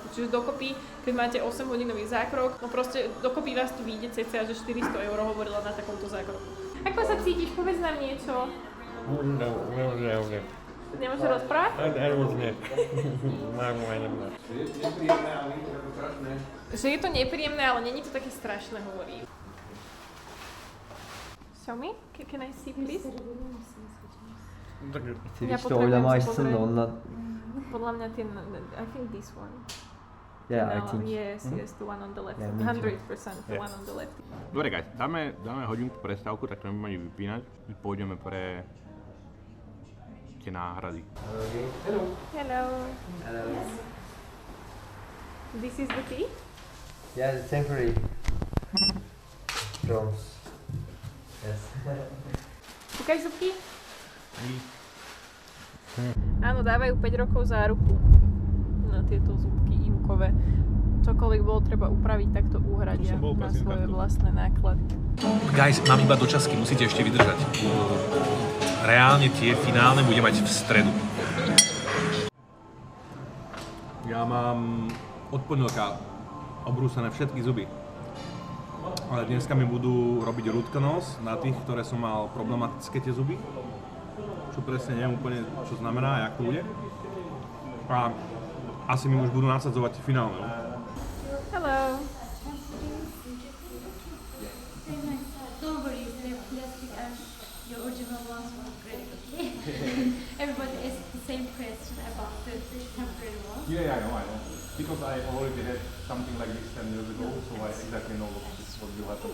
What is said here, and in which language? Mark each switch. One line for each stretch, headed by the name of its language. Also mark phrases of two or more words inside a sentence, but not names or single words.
Slovak: Čiže dokopy, keď máte 8-hodinový zákrok, no proste dokopy vás tu vyjde cca, že 400 € hovorila na takomto zákroku. Ako sa cítiš? Povedz nám niečo. Nemáš rozprávať? Že je to nepríjemné, ale není to také strašné, hovorí.
English: Show me? Can I see, please?
Slovak: Ja potrebujem si pozrieť. Podľa mňa ten,
English: I think this one. Yeah, I No, think. yes, the one on the left. Yeah, me 100% the one on the left.
Slovak: Dobre, guys, dáme hodinku prestávku, tak to nebudeme ani vypínať. Pôjdeme pre tie náhrady.
English: Hello. Hello. This is the tea? Yeah, the temporary drums. Yes.
Slovak: Ukáž zubky? Áno, dávajú 5 rokov záruku na tieto zubky imkové. Čokoľvek bolo treba upraviť, tak to uhradia na svoje vlastné náklady. Guys, mám iba dočasky, musíte ešte vydržať. Reálne tie finálne bude mať v stredu. Ja mám od pondelka obrúsené všetky zuby. Ale dneska mi budú robiť
English: root canals
Slovak: na tých, ktoré som mal problematické tie zuby. Čo presne neviem úplne, čo znamená a jak to bude. A asi mi už budú nasadzovať tie finálne.
English: Hello. Don't worry, the plastic and your original ones were great, okay? Everybody asks the same question about the temporary ones. Yeah, I know. Because I already had something like this 10 years ago, so I exactly know what will happen.